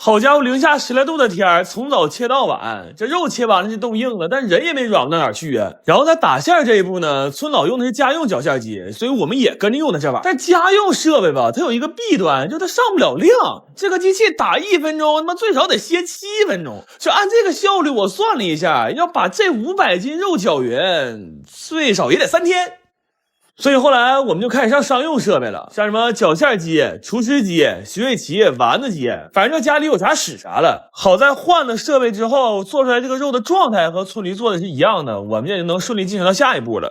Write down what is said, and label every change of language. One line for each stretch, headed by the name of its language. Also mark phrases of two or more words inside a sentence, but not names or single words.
Chinese: 好家伙，零下10来度的天，从早切到晚，这肉切完了就冻硬了，但人也没软不到哪儿去啊。然后在打馅这一步呢，村老用的是家用绞馅机，所以我们也跟着用的这玩意儿。但家用设备吧，它有一个弊端，就它上不了量。这个机器打1分鐘，他媽最少得歇7分鐘。就按这個效率，我算了一下，要把這500 斤肉攪勻，最少也得3天。所以後來我們就開始上商用設備了，像什麼攪馅機、廚師機、洗胃器、丸子機，反正就家裡有啥使啥了。好在換了設備之後，做出來這個肉的狀態和村裡做的是一樣的，我們也就能順利進行到下一步了。